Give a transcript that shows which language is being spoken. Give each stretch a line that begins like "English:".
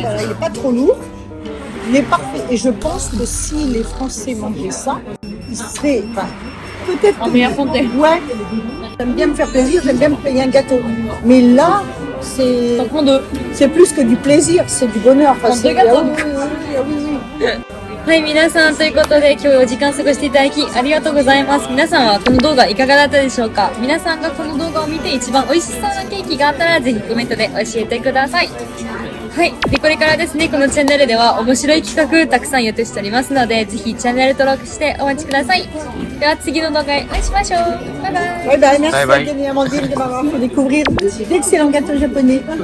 French: Voilà, il n'est pas trop lourd. Il est parfait. Et je pense que si les Français mangeaient ça, ils seraient peut-être En meilleure santé. Ouais. J'aime bien me faire plaisir, j'aime bien me payer un gâteau. Mais là, T'en prends deux. c'est plus que du plaisir, c'est du bonheur. Prends deux gâteaux. Oui.
Japanese: はい、皆さんということで今日お時間過ごしていただきありがとうございます。皆さんはこの動画いかがだったでしょうか？皆さんがこの動画を見て一番美味しそうなケーキがあったらぜひコメントで教えてください。はい。で、これからですね、このチャンネルでは面白い企画たくさん予定しておりますので、ぜひチャンネル登録してお待ちください。では次の動画でお会いしましょう。バイバイ。
French: Ouais, bah, merci
English: Bye bye.
French: Amandine de m'avoir fait découvrir d'excellents gâteaux japonais.